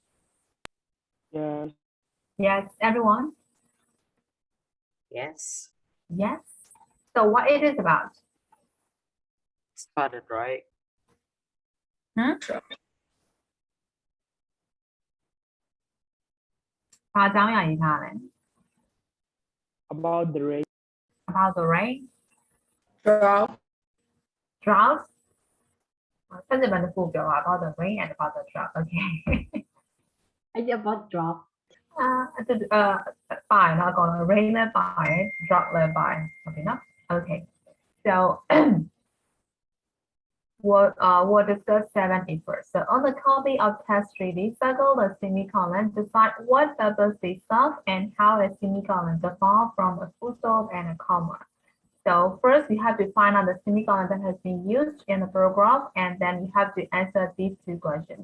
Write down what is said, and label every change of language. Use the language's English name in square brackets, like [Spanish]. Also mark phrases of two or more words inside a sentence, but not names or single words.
[English] Yes. Yes, everyone? Yes. Yes. So what it is about? Spotted, right? [Burmese] Hmm? ဘာအကြောင်းအရာရေးထားလဲ [English] about the rain About the rain, Drop. drought. [Burmese] ဆက်စစ်မှတစ်ခုပြောပါ [English] about the rain and about the drought. [Burmese] Okay. [English] I did about drop. [Burmese] ပါတယ်နော်အကောင်လုံး rain လည်းပါတယ် drought လည်းပါတယ်ဟုတ်ပြီနော် Okay. [English] So we'll discuss 7A first. So on the copy of test 3D, circle the semicolon, decide what purpose they serve and how a semicolon differ from a full stop and a comma. So first we have to find out the semicolon that has been used in the paragraph, and then you have to answer these two questions.